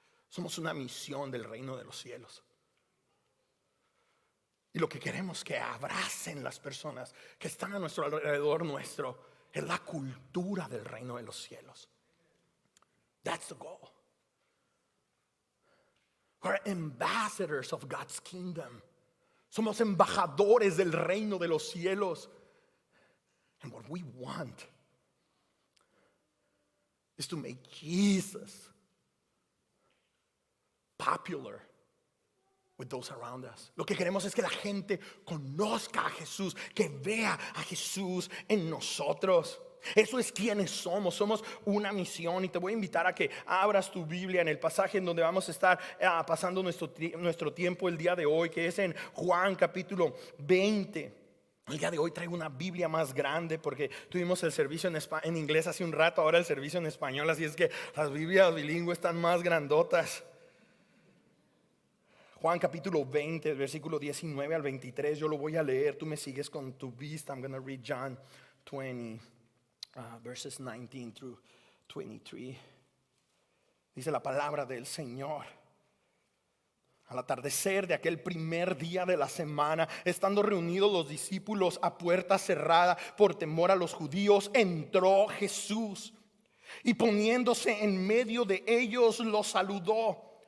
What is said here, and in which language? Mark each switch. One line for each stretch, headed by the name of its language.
Spanish: Somos una misión del reino de los cielos. Y lo que queremos que abracen las personas que están a nuestro alrededor nuestro es la cultura del reino de los cielos.
English: That's the goal. We're ambassadors of God's kingdom.
Spanish: Somos embajadores del reino de los cielos.
English: And what we want is to make Jesus popular with those around us.
Spanish: Lo que queremos es que la gente conozca a Jesús, que vea a Jesús en nosotros. Eso es quienes somos. Somos una misión. Y te voy a invitar a que abras tu Biblia en el pasaje en donde vamos a estar pasando nuestro tiempo el día de hoy, que es en Juan capítulo 20. El día de hoy traigo una Biblia más grande porque tuvimos el servicio en inglés hace un rato, ahora el servicio en español, así es que las Biblias bilingües están más grandotas. Juan capítulo 20, versículo 19 al 23, yo lo voy a leer, tú me sigues con tu vista.
English: I'm going to read John 20, verses 19 through 23.
Spanish: Dice la palabra del Señor. Al atardecer de aquel primer día de la semana, estando reunidos los discípulos a puerta cerrada por temor a los judíos, entró Jesús y poniéndose en medio de ellos los saludó.